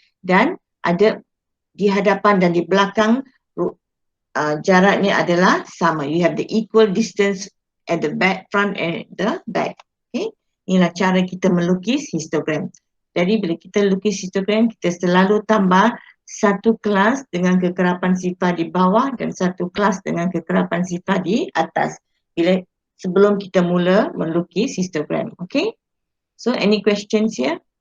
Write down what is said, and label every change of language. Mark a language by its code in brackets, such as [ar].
[ms] Dan ada di hadapan dan di belakang jaraknya adalah sama. [en] You have the equal distance at the back, front and the back. [ms] Okay? Inilah cara kita melukis histogram. Jadi bila kita lukis histogram, kita selalu tambah satu kelas dengan kekerapan sifar di bawah dan satu kelas dengan kekerapan sifar di atas. Bila sebelum kita mula melukis histogram. Okay? [en] So any questions here?